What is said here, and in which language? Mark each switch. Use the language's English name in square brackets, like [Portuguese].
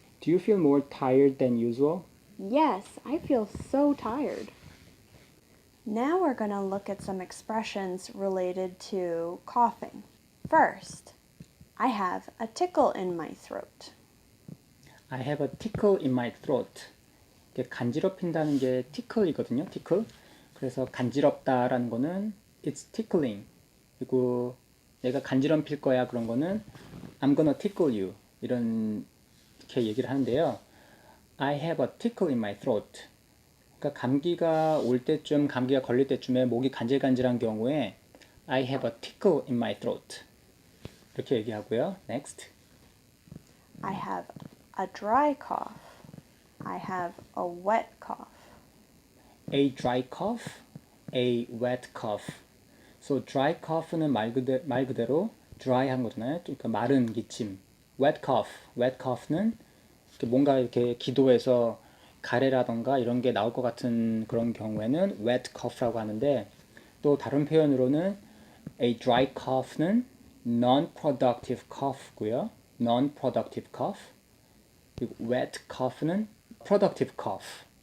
[English] Do you feel more tired than usual? Yes, I feel so tired. Now we're going to look at some expressions related to coughing. First, I have a tickle in my throat. I have a tickle in my throat. [Korean] 이게 간지럽힌다는 게 tickle이거든요. tickle. 그래서 간지럽다라는 거는 [English] it's tickling. [Korean] 그리고 내가 간지럼필 거야 그런 거는 [English] I'm gonna tickle you. [Korean] 이렇게 얘기를 하는데요. [English] I have a tickle in my throat. [Korean] 그러니까 감기가 올 때쯤, 감기가 걸릴 때쯤에 목이 간질간질한 경우에 [English] I have a tickle in my throat. [Korean] 이렇게 얘기하고요. Next. [English] I have a dry cough. I have a wet cough. A dry cough, a wet cough. [Korean] So dry cough는 말 그대로 dry한 거잖아요. 그러니까 마른 기침. wet cough는 뭔가 이렇게 기도해서 가래라던가 이런 게 나올 것 같은 그런 경우에는 wet cough라고 하는데, 또 다른 표현으로는 a dry cough는 non-productive cough고요. [English] non-productive cough. 그리고 wet cough는 productive cough.